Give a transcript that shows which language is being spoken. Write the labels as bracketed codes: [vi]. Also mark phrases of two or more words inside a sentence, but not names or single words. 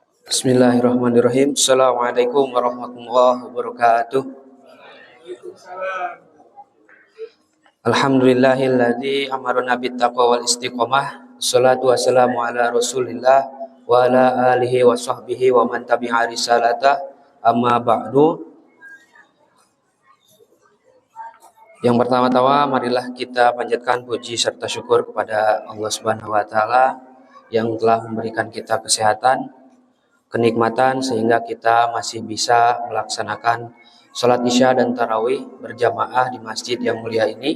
[ar] بسم الله الرحمن الرحيم. السلام عليكم ورحمة الله وبركاته. الحمد لله الذي أمرنا بالتقوى والاستقامة. الصلاة والسلام على رسول الله وعلى آله وصحبه ومن تبع رسالته. أما بعد. [id] Yang pertama-tama marilah kita panjatkan puji serta syukur kepada Allah [ar] سبحانه وتعالى [id] yang telah memberikan kita kesehatan, kenikmatan sehingga kita masih bisa melaksanakan sholat isya dan tarawih berjamaah di masjid yang mulia ini.